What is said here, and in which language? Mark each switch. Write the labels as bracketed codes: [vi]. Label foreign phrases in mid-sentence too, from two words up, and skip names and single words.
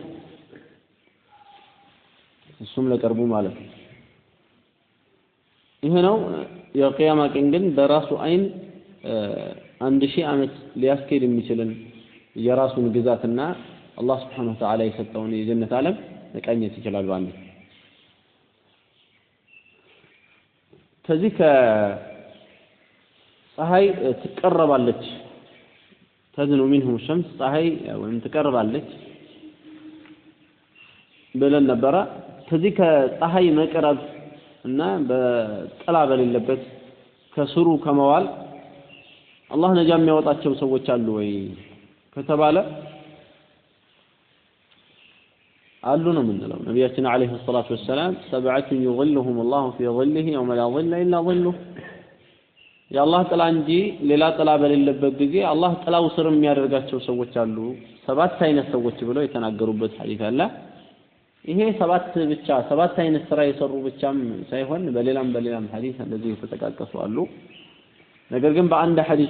[am] እሱም ለቀርቡ ማለት ነው ይሄ ነው የቂያማ ቀን ግን በራሱ አይን 1000 ዓመት ሊያስኬድ የሚችልን የራሱን ግዛትና አላህ [ar] سبحانه وتعالى [am] የሰጠውን የጀነት ዓለም መቃኘት ይችላል ባንዴ ከዚህ ከፀሐይ ትቀርባለች ተድኑ [ar] منه الشمس [am] ፀሐይ ወይም ትቀርባለች ብለን ነበረ ከዚህ ከፀሐይ መቅረብ እና በጥላ በሌለበት ከስሩ ከመዋል አላህ ነጃ የሚያወጣቸው ሰዎች አሉ ወይ ከተባለ አሉ ነው የምንለው ነብያችን [ar] عليه الصلاة والسلام سبعة يظلهم الله في ظله يوم لا ظل الا ظله [am] የአላህ ጥላ እንጂ ሌላ ጥላ በሌለበት ጊዜ አላህ ጥላው ስር የሚያደርጋቸው ሰዎች አሉ ሰባት አይነት ሰዎች ብለው የተናገሩበት ሐዲስ አለ ይሄ ሰባት አይነት ስራ የሰሩ ብቻም ሳይሆን በሌላም ሐዲስ እንደዚህ የተጠቃቀሱ አሉ ነገር ግን በአንድ ሐዲስ